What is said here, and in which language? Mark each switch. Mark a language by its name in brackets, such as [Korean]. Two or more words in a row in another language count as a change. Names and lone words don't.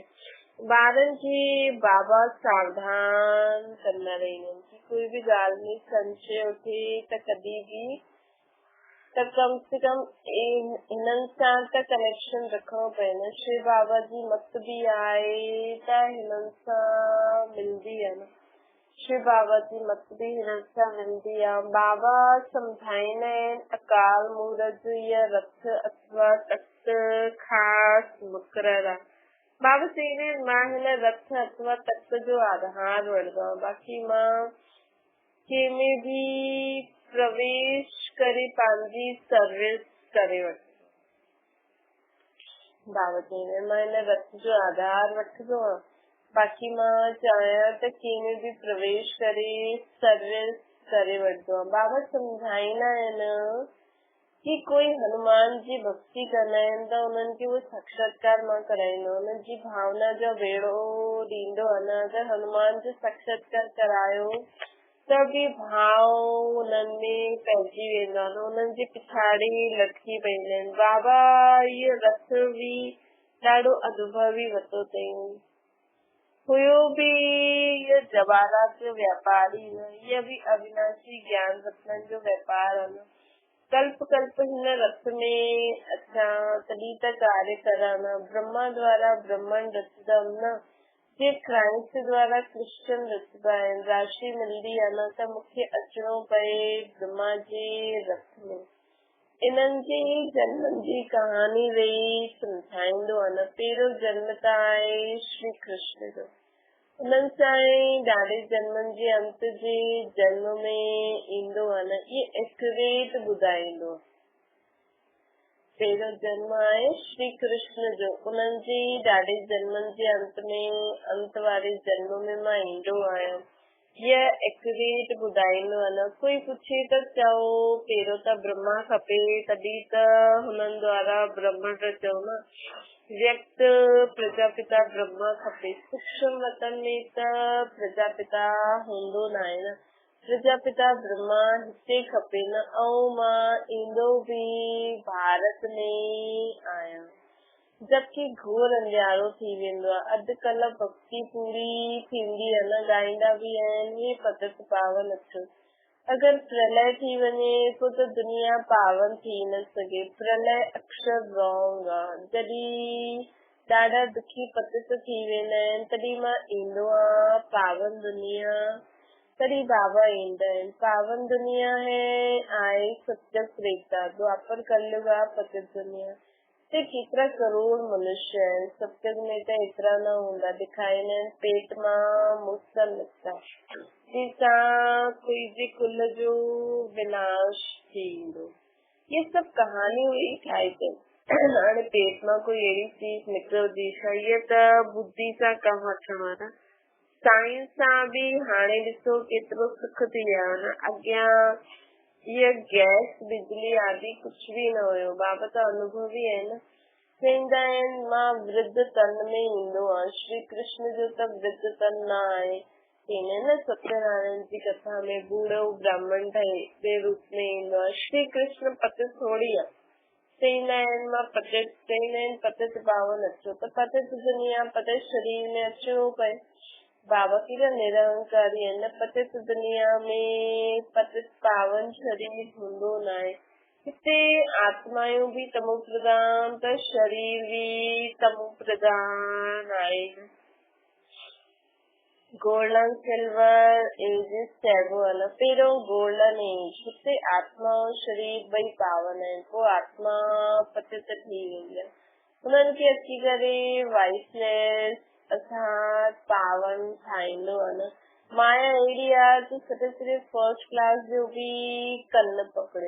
[Sindhi] ॿारनि खे बाबा सावधान कंदा रहंदा आहिनि कि कोई बि ॻाल्हि में संशय उथे त कॾहिं बि त कम से कम हिननि सां त कनेक्शन रखिणो पए न। शिव बाबा जी मत बि आहे त हिननि सां मिलंदी आहे न। शिव बाबा जी मत बि हिननि सां मिलंदी आहे। बाबा सम्झाईंदा आहिनि अकाल मूरत या रथ अथवा तख़्त ख़ासि मुक़ररु आहे। बाबा चईंदा आहिनि मां हिन रथ अथवा तख़्त जो आधार वठंदो आहियां, बाक़ी मां कंहिंमें बि प्रवेश करे पंहिंजी सर्विस करे वठंदो। बाबा चईंदा आहिनि मां हिन रथ जो आधार वठंदो आहियां, बाक़ी मां चाहियां त कंहिंमें बि प्रवेश करे सर्विस करे वठंदो आहियां। बाबा सम्झाईंदा आहिनि कि कोई हनुमान जी भक्ति कंदा आहिनि त उन्हनि खे उहो साक्षात्कार मां कराईंदो, उन्हनि जी भावना जो बेड़ो ॾींदो आहे न। अगरि हनुमान जो साक्षात्कार करायो त बि भाव उन्हनि में पइजी वेंदो आहे न, उन्हनि जे पिछाड़ी लटकी पईंदा आहिनि। बाबा इहो रथ बि ॾाढो अनुभवी वरितो अथई। हुयो बि इहो जवाहरात जो व्यापारी न, इहा बि अविनाशी ज्ञान रत्ननि जो व्यापार आहे न। कल्प कल्प हिन रथ में अच्छा तॾहिं त कार्य कराना ब्रह्मा द्वारा ब्रह्मण रचदम न जे क्राइस्ट द्वारा क्रिश्चन रचदा आहिनि राशि मिलंदी आहे न त मूंखे अचणो पए ब्रह्मा जे रथ में इन्हनि जे जन्मनि जी कहानी वेही सम्झाईंदो आहे न पहिरियों जन्म त आहे श्री कृष्ण जो उन्हनि सां ॾाढे जन्मनि जे अंत जे जन्म में ईंदो आहे न इहे एक्यूरेट ॿुधाईंदो पहिरियों जन्म आहे श्री कृष्ण जो उन्हनि जे ॾाढे जन्मनि जे अंत वारे जन्म में मां ईंदो आहियां हीअ एक्यूरेट ॿुधाईंदो आहे न कोई पुछे त चओ पहिरियों त ब्रह्मा खपे तॾहिं त हुननि द्वारा ब्रह्मण रचियो न व्यक्त प्रजापिता ब्रह्मा खपे सूक्ष्म वतन में त प्रजापिता हूंदो न आहे न प्रजापिता ब्रह्मा हिते खपे न ऐं मां ईंदो बि भारत में आहियां जबकि घोर अंधियारो थी वेंदो आहे अॼुकल्ह भक्ति पूरी थींदी आहे न ॻाईंदा बि आहिनि पतत पावन अचो अगर प्रलय थी वञे पोइ त दुनिया पावन थी न सघे प्रलय अक्षर रॉन्ग आहे जॾहिं ॾाढा दुखी पतित थी वेंदा आहिनि तॾहिं मां ईंदो आहियां पावन दुनिया तॾहिं बाबा ईंदा आहिनि पावन दुनिया आहे सत्य त्रेता द्वापर कलयुग आहे पतित दुनिया ते केतिरा करोड़ मनुष्य आहिनि सत्युग में त एतिरा न हूंदा ॾेखारींदा आहिनि पेट मां मुसा निकिता जंहिंसां कोई जे कुल जो विनाश थींदो ये सभु कहानियूं ई ठाही अथनि हाणे पेट मां कोई अहिड़ी चीज निकिरंदी इहे त बुद्धि सां कमु वठणो आहे न साइंस सां बि हाणे ॾिसो केतिरो सुख थी वियो आहे न अॻियां ये गैस बिजली आदि कुछ भी न हुयो बाबा त अनुभवी आहे न चवंदा आहिनि मां वृद्ध तन में ईंदो आहियां श्री कृष्ण जो त वृद्ध तन न आहे चवंदा न सत्यनारायण जी कथा में बूढ़ो ब्राह्मण ठहे रूप में ईंदो आहे श्री कृष्ण पतित थोड़ी आहे चवंदा आहिनि मां पतित चवंदा आहिनि पतित पावन अचो त पतित दुनिया पतित शरीर में अचणो पए बाबा केॾा निरंकारी आहिनि न पतित दुनिया में पतित पावन शरीर हूंदो न आहे हिते आत्मायूं बि तमो प्रधान त शरीर बि तमो प्रधान आहे [English] golden silver ages [Sindhi] चइबो आहे न पहिरियों [English] golden age [Sindhi] हिते आत्मा ऐं शरीर ॿई पावन आहिनि पोइ आत्मा पतित थी वेंदी आहे हुननि खे अची करे वाइसनेस असां पावन ठाहींदो आहे न माया अहिड़ी आहे कि सिर्फ़ु [English] first class [Sindhi] जो बि कन पकड़े